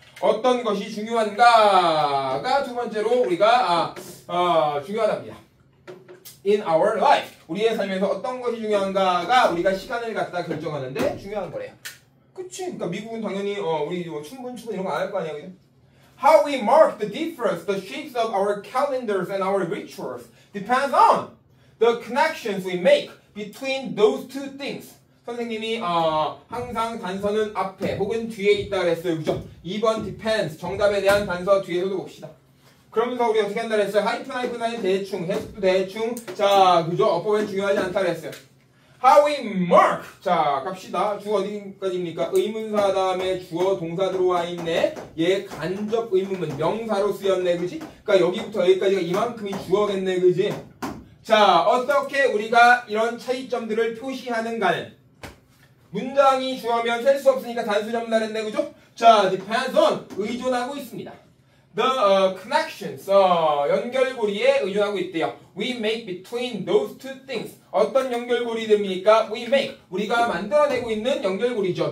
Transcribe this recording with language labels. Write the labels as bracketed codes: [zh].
[ko] 어떤 것이 중요한가가 두 번째로 우리가 중요하답니다. [en] In our life. [ko] 우리의 삶에서 어떤 것이 중요한가가 우리가 시간을 갖다 결정하는데 중요한 거래요. 그치? 그러니까 미국은 당연히 우리 춘분 이런 거 안 할 거 아니야, 그죠? [en] How we mark the difference, the shapes of our calendars and our rituals depends on the connections we make between those two things. [ko] 선생님이 항상 단서는 앞에 혹은 뒤에 있다 그랬어요, 그죠? 2번 depends 정답에 대한 단서 뒤에서도 봅시다. 그러면서 우리 어떻게 한다 그랬어요? 하이픈 대충, 해석도 대충. 자, 그죠? 어법엔 중요하지 않다 그랬어요. [en] How we mark. [ko] 자, 갑시다. 주어 어디까지입니까? 의문사 다음에 주어 동사 들어와 있네. 얘 간접 의문문 명사로 쓰였네, 그지? 그러니까 여기부터 여기까지가 이만큼이 주어겠네, 그지? 자, 어떻게 우리가 이런 차이점들을 표시하는가는 문장이 주어면 셀 수 없으니까 단수점 나랬네, 그죠? 자, [en] depends on [ko] 의존하고 있습니다. [en] The connections, [ko] 연결고리에 의존하고 있대요. [en] We make between those two things. [ko] 어떤 연결고리들입니까? [en] We make, [ko] 우리가 만들어내고 있는 연결고리죠.